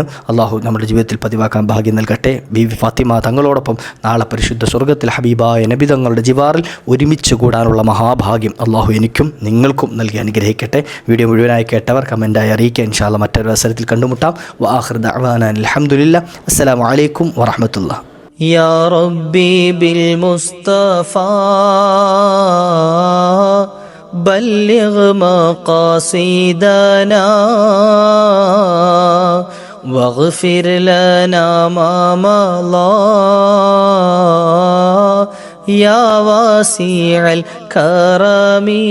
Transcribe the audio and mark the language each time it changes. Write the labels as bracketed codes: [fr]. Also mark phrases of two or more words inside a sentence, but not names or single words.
[ml] അള്ളാഹു നമ്മുടെ ജീവിതത്തിൽ പതിവാക്കാൻ ഭാഗ്യം നൽകട്ടെ. ബീവി ഫാത്തിമ തങ്ങളോടൊപ്പം നാളെ പരിശുദ്ധ സ്വർഗ്ഗത്തിൽ ഹബീബായ നബി തങ്ങളുടെ ജിവാറിൽ ഒരുമിച്ച് കൂടാനുള്ള മഹാഭാഗ്യം അള്ളാഹു എനിക്കും നിങ്ങൾക്കും നൽകി അനുഗ്രഹിക്കട്ടെ. വീഡിയോ മുഴുവനായി കേട്ടവർ കമൻറ്റായി അറിയിക്കുക. [ar] إن شاء الله [ml] മറ്റൊരു അവസരത്തിൽ കണ്ടുമുട്ടാം. [ar] وآخر دعوانا الحمد لله. السلام عليكم ورحمة الله. يا ربي بالمصطفى بلغ مقاصدنا واغفر لنا ما مضى يا واسع الكرم